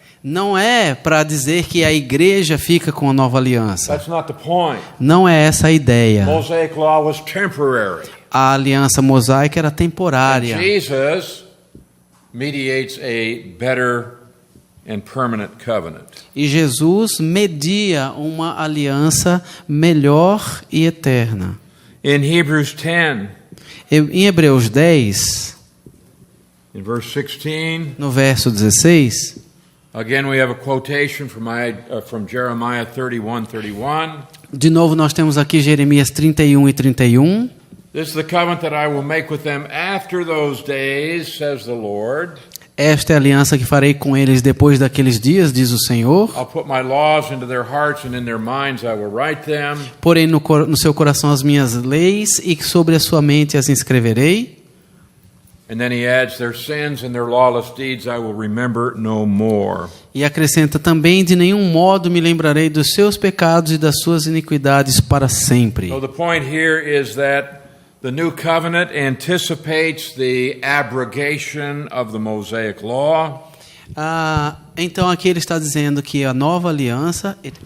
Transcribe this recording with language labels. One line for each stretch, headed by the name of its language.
Portuguese: Não é para dizer que a igreja fica com a nova aliança.
English: That's not the point.
Portuguese: Não é essa a ideia.
English: Mosaic law was temporary.
Portuguese: A aliança mosaica era temporária.
English: Jesus mediates a better and permanent covenant.
Portuguese: E Jesus media uma aliança melhor e eterna.
English: In Hebrews 10,
Portuguese: Em Hebreus 10,
English: in verse 16,
Portuguese: no verso 16,
English: again we have a quotation from Jeremiah 31:31.
Portuguese: de novo nós temos aqui Jeremias 31 e 31.
English: This is the covenant that I will make with them after those days, says the Lord.
Portuguese: Esta é a aliança que farei com eles depois daqueles dias, diz o Senhor.
English: I'll put my laws into their hearts and in their minds I will write them.
Portuguese: Porém no seu coração as minhas leis e sobre a sua mente as inscreverei.
English: And then he adds, their sins and their lawless deeds I will remember no more.
Portuguese: E acrescenta também, de nenhum modo me lembrarei dos seus pecados e das suas iniquidades para sempre.
English: So the point here is that the new covenant anticipates the abrogation of the Mosaic law.
Portuguese: Então aqui ele está dizendo que a nova aliança